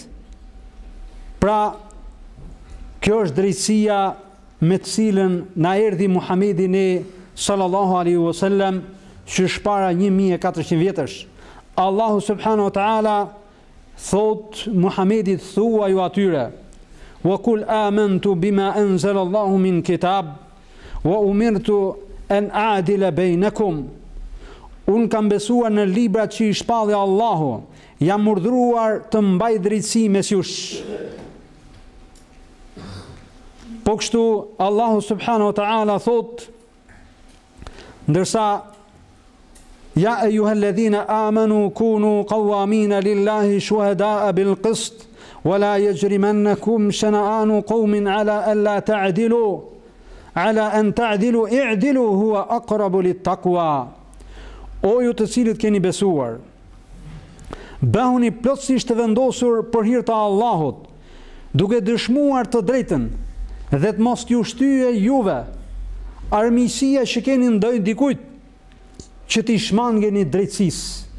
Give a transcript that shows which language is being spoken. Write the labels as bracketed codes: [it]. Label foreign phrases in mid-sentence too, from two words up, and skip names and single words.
[sq] Pra, kjo është drejtësia me të cilën na erdhi Muhamedi ne [ar] صلى الله عليه وسلم, [sq] që shpara 1400 vjetësh. Allahu [ar] سبحانه وتعالى [sq] thot Muhamedit, thuaj ju atyre: [ar] وقل آمنت بما أنزل الله من كتاب وأمرت أن أعدل بينكم." [sq] Unë kam besuar në librat që i shpalli Allahu, jam urdhëruar të mbaj drejtësi mes jush. Po kështu Allahu [ar] سبحانه وتعالى [sq] thot, ndërsa [ar] يا أيها الذين آمنوا كونوا قوامين لله شهداء بالقسط ولا يجرمنكم شنآن قوم على ألا تعدلوا على أن تعدلوا اعدلوا هو أقرب للتقوى. [sq] O ju të cilët keni besuar, bëhuni plotësisht të vendosur për hir të Allahut, duke dëshmuar të drejtën dhe të mos t'ju shtyje juve armiqësia që keni ndaj dikujt, që t'i shmangeni drejtësisë.